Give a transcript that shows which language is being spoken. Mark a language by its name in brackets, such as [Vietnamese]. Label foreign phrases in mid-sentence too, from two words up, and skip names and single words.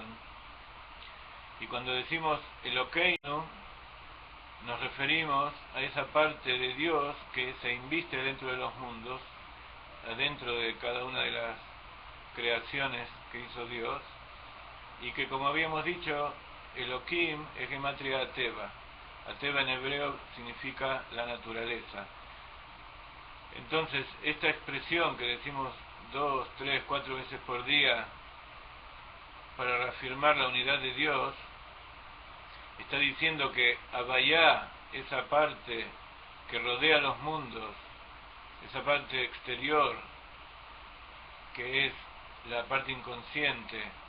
[Spanish] Y cuando decimos Elokeinu, nos referimos a esa parte de Dios que se inviste dentro de los mundos, adentro de cada una de las creaciones que hizo Dios, y que, como habíamos dicho, Elohim es gematria Ateva. Ateva en hebreo significa la naturaleza. Entonces, esta expresión que decimos 2, 3, 4 veces por día para reafirmar la unidad de Dios, está diciendo que Havaya, esa parte que rodea los mundos, esa parte exterior, que es la parte inconsciente,